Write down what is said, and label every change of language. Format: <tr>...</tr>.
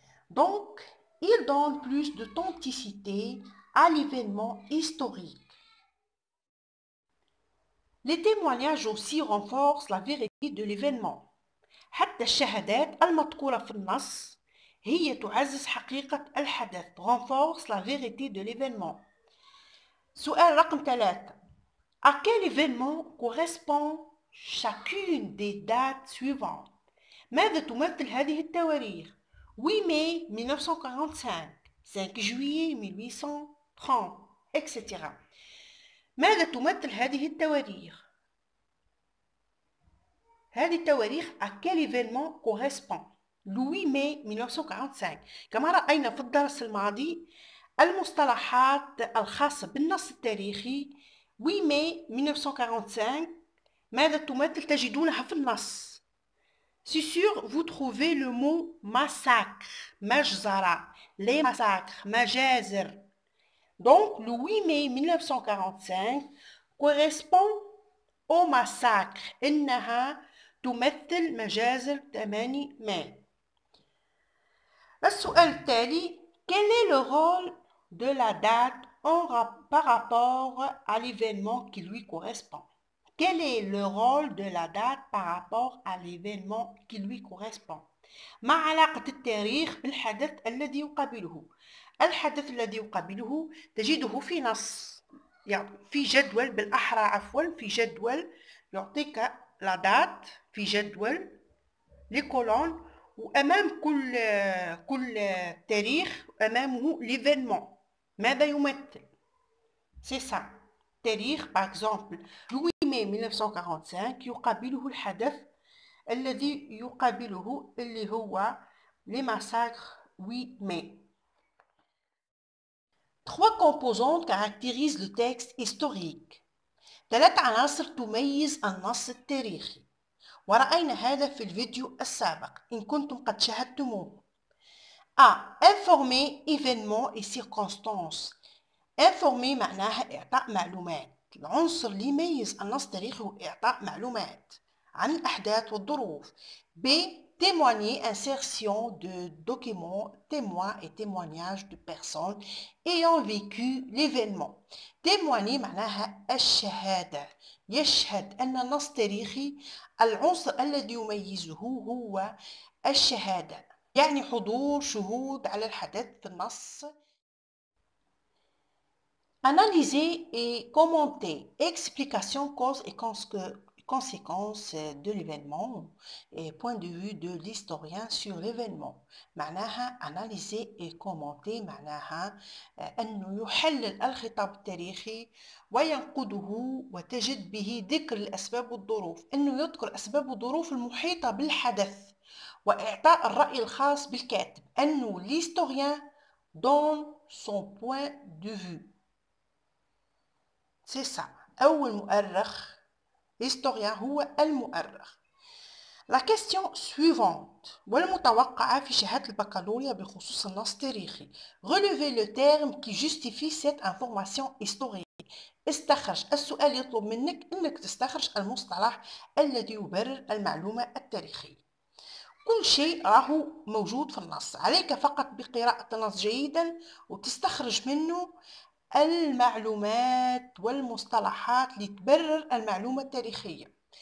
<fr>Donc, il donne plus d'authenticité à l'événement historique. Les témoignages aussi renforcent la vérité de l'événement.</fr> <ar>حتى الشهادات المذكورة في النص هي تعزز حقيقة الحدث.</ar> <fr>Renforce la vérité de l'événement.</fr> <ar>سؤال رقم 3.</ar> <fr>À quel événement correspond chacune des dates suivantes؟</fr> <ar>ماذا تمثل هذه التواريخ؟</ar> <fr>8 mai 1945, 5 juillet 1830, etc.</fr> <ar>ماذا تمثل هذه التواريخ؟ هذه التواريخ</ar> <fr>à quel événement correspond؟</fr> <ar>8 mai 1945. كما رأينا في الدرس الماضي المصطلحات الخاصة بالنص التاريخي 8 mai 1945 ماذا تمثل؟ تجدونها في النص.</ar> <fr>C'est sûr, vous trouvez le mot massacre, majzara, les massacres, majazir. Donc, le 8 mai 1945 correspond au massacre.</fr> <ar>إنها تمثل مجازر 8 mai. السؤال التالي,</ar> <fr>quel est le rôle de la date par rapport à l'événement qui lui correspond? Quel est le rôle de la date par rapport à l'événement qui lui correspond؟</fr> <ar>ما علاقة التاريخ بالحدث الذي يقابله؟ الحدث الذي يقابله تجده في نص، يعني في جدول، بالأحرى عفوا في جدول يعطيك</ar> <fr>لا دات،</fr> <ar>في جدول</ar> <fr>لي كولون،</fr> <ar>وأمام كل تاريخ أمامه</ar> <fr>ليفينمون</fr> <ar>ماذا يمثل.</ar> <fr>سي سا</fr> <ar>تاريخ</ar> <fr>باغ اكزومبل</fr> <ar>8 mai 1945 يقابله الحدث الذي يقابله اللي هو</ar> <fr>لي ماساكر</fr> <ar>8 mai.</ar> <fr>Trois composantes caractérisent le texte historique.</fr> <ar>3 عناصر تميز النص التاريخي، ورأينا هذا في الفيديو السابق إن كنتم قد شاهدتموه. A.</ar> <fr>Informer événements et circonstances.</fr> <ar>Informer معناها إعطاء معلومات. العنصر اللي يميز النص التاريخي هو إعطاء معلومات عن الأحداث والظروف. B.</ar> <fr>Témoigner, insertion de documents, témoins et témoignages de personnes ayant vécu l'événement.</fr> <ar>Témoigner معناها الشهادة. يشهد أن النص التاريخي العنصر الذي يميزه هو الشهادة، يعني حضور شهود على الحدث في النص.</ar> <fr>Analyser et commenter. Explication, cause et conséquences de l'événement et point de vue de l'historien sur l'événement.</fr> <ar>معناها</ar> <fr>analyser et commenter</fr> <ar>معناها أنه يحلل الخطاب التاريخي وينقده وتجد به ذكر الأسباب والظروف، أنه يذكر أسباب والظروف المحيطة بالحدث وإعطاء الرأي الخاص بالكاتب، أنه</ar> <fr>l'historien donne son point de vue. C'est ça.</fr> <ar>أول مؤرخ historien هو المؤرخ.</ar> <fr>La question suivante</fr> <ar>والمتوقعة في شهادة البكالوريا بخصوص النص التاريخي.</ar> <fr>Relevez le terme qui justifie cette information historique.</fr> <ar>استخرج. السؤال يطلب منك أنك تستخرج المصطلح الذي يبرر المعلومة التاريخية. كل شيء راهو موجود في النص، عليك فقط بقراءة النص جيدا وتستخرج منه المعلومات والمصطلحات لتبرر المعلومة التاريخية.</ar>